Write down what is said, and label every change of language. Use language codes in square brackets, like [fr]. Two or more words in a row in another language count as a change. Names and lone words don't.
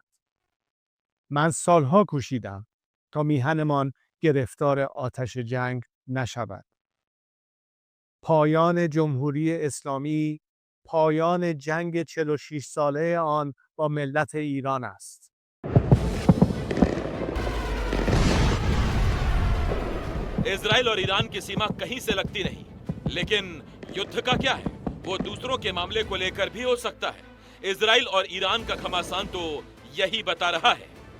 [fa] من سالها کوشیدم تا میهنمان گرفتار آتش جنگ نشود. پایان جمهوری اسلامی پایان جنگ 46 ساله آن با ملت ایران است. [hi] इजराइल और ईरान की सीमा कहीं से लगती नहीं, लेकिन युद्ध का क्या है वो दूसरों के मामले को लेकर भी हो सकता है। इजराइल और ईरान का घमासान तो यही बता रहा है।